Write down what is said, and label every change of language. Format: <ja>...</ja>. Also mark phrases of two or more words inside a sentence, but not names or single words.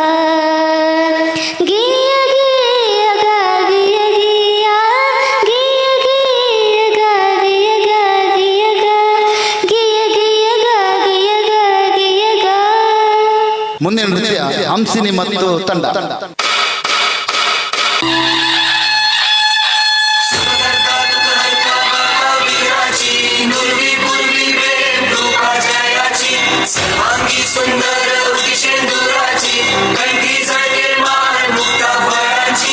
<kn>ಗಿಯ ಗಿಯ ಗ ಗಿಯ ಗಿಯ ಗಿಯ ಗಿಯ ಗ ಗಿಯ ಗ ಗಿಯ ಗ ಗಿಯ ಗಿಯ ಗ ಗಿಯ ಗ ಗಿಯ ಗ. ಮುಂದಿನ ನೃತ್ಯ ಹಂಸಿನಿ ಮತ್ತು ತಂಡ.</kn> <mr>सर्वांगी सुंदर उदिशेंदुराची कंठी झळके मान मुक्ता फळाची.</mr>